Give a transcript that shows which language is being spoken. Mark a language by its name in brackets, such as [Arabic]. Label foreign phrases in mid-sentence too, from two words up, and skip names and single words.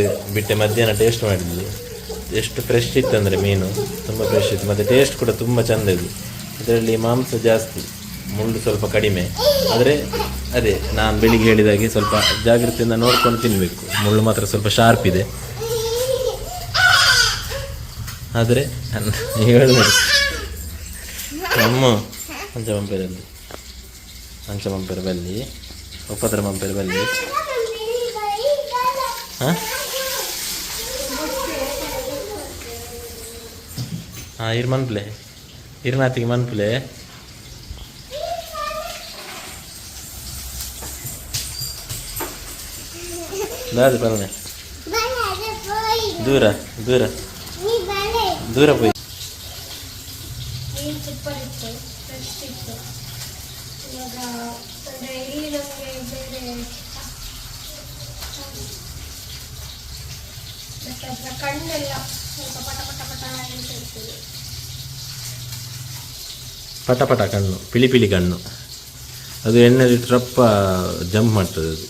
[Kannada] ಬಿಟ್ಟೆ ಮಧ್ಯಾಹ್ನ ಟೇಸ್ಟ್ ಮಾಡಿದ್ವಿ, ಎಷ್ಟು ಫ್ರೆಶ್ ಇತ್ತು ಅಂದರೆ ಮೀನು ತುಂಬ ಫ್ರೆಶ್ ಇತ್ತು, ಮತ್ತು ಟೇಸ್ಟ್ ಕೂಡ ತುಂಬ ಚೆಂದ ಇದೆ. ಇದರಲ್ಲಿ ಮಾಂಸ ಜಾಸ್ತಿ, ಮುಳ್ಳು ಸ್ವಲ್ಪ ಕಡಿಮೆ. ಆದರೆ ಅದೇ ನಾನು ಬೆಳಿಗ್ಗೆ ಹೇಳಿದಾಗೆ ಸ್ವಲ್ಪ ಜಾಗ್ರತೆಯಿಂದ ನೋಡ್ಕೊಂಡು ತಿನ್ನಬೇಕು. ಮುಳ್ಳು ಮಾತ್ರ ಸ್ವಲ್ಪ ಶಾರ್ಪ್ ಇದೆ. ಆದರೆ ಹೇಳಿ [Tulu] ಅಮ್ಮ ಅಂಚಮಂಪೆರ ಬಲ್ಲಿ ಉಪದ್ರ ಮಂಪೆರ ಬಲ್ಲಿ. ಹಾಂ ಹಾಂ, ಇರ್ ಮನ್ಪ್ಲೆ ಇರ್ನಾತಿಗೆ ಮನ್ಪ್ಲೆ. ದಾದ ಬರನೆ ದೂರ ದೂರ ದೂರ ಪೋಯ್. [Kannada] ಮೀನು ಸೂಪರ್ ಇತ್ತು, ಫ್ರೆಶ್ ಇತ್ತು. ಇವಾಗ ಅಂದರೆ ಇಲ್ಲಿ ನಮಗೆ ಬೇರೆ ಮತ್ತು ಅದರ ಕಣ್ಣೆಲ್ಲ ಸ್ವಲ್ಪ ಪಟ ಪಟ ಪಟ ಅಂತ ಇರ್ತದೆ. ಪಟ ಪಟ ಕಣ್ಣು, ಪಿಳಿ ಪಿಳಿ ಕಣ್ಣು, ಅದು ಎಣ್ಣೆಲಿ ಟ್ರಪ್ಪ ಜಂಪ್ ಮಾಡ್ತದೆ ಅದು.